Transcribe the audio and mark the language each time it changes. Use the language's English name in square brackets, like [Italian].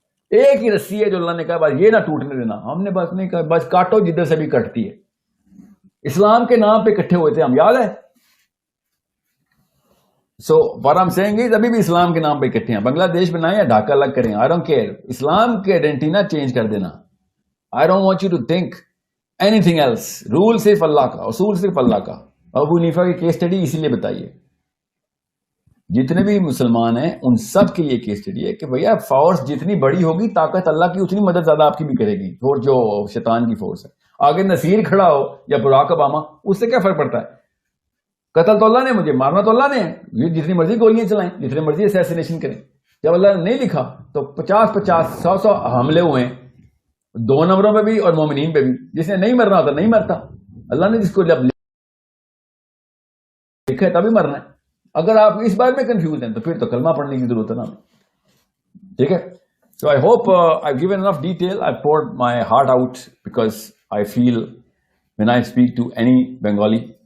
[Urdu] ایک ہی رسی ہے جو اللہ نے کہا بس یہ نہ ٹوٹنے دینا. ہم نے بس نہیں کہا بس کاٹو جدھر سے بھی کٹتی ہے. اسلام کے نام پہ اکٹھے ہوئے تھے ہم, یاد ہے. [English] so what I'm saying is [Urdu] ابھی بھی اسلام کے نام پہ اکٹھے ہیں. بنگلہ دیش بنائیں یا ڈھاکہ الگ کریں, [English] I don't care. [Urdu] اسلام کے آئیڈینٹی نہ چینج کر دینا. [English] I don't want you to think anything else. [Urdu] Role صرف اللہ کا, اصول صرف اللہ کا. ابو حنیفہ کی کیس اسٹڈی اسی لیے بتائیے. جتنے بھی مسلمان ہیں ان سب کے لیے کیس اسٹڈی ہے کہ بھیا فورس جتنی بڑی ہوگی طاقت اللہ کی اتنی مدد زیادہ آپ کی بھی کرے گی. اور جو شیطان کی فورس ہے, آگے نصیر کھڑا ہو یا براک اوباما, اس سے کیا فرق پڑتا ہے؟ قتل تو اللہ نے, مجھے مارنا تو اللہ نے ہے. یہ جتنی مرضی گولیاں چلائیں, جتنی مرضی اسیسینیشن کریں. جب اللہ نے نہیں لکھا تو 50 100 حملے ہوئے ہیں, 2 نمبروں پہ بھی اور مومنین پہ بھی. جس نے نہیں مرنا ہوتا نہیں مرتا. اللہ نے جس کو جب لکھا ہے تبھی مرنا ہے. اگر آپ اس بارے میں کنفیوز ہیں تو پھر تو کلمہ پڑھنے کی ضرورت ہے نا. ٹھیک ہے. [English] So I hope I've given enough detail. I poured my heart out because I feel when I speak to any Bengali